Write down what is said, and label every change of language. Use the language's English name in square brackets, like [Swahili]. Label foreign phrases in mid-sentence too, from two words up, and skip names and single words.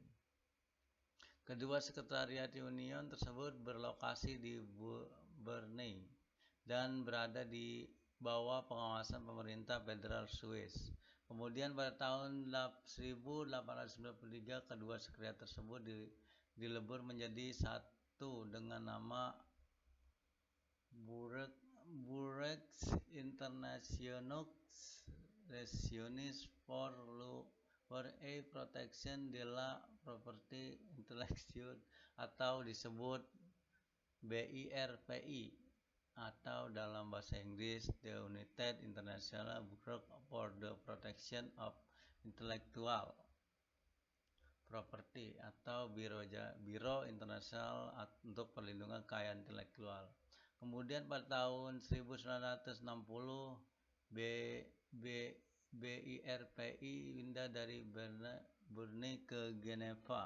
[Indonesian] Kedua sekretariat union tersebut berlokasi di Bern dan berada di bawah pengawasan pemerintah federal Swiss. Kemudian pada tahun 1893 kedua sekretariat tersebut dilebur menjadi satu dengan nama Bureaux Internationaux Réunis pour a Protection de la Property Intellectuelle atau disebut BIRPI, atau dalam bahasa Inggris The United International Bureau for the Protection of Intellectual Property atau Biro Internasional untuk Perlindungan Kekayaan Intelektual. Kemudian pada tahun 1960 BIRPI pindah dari Bern ke Geneva.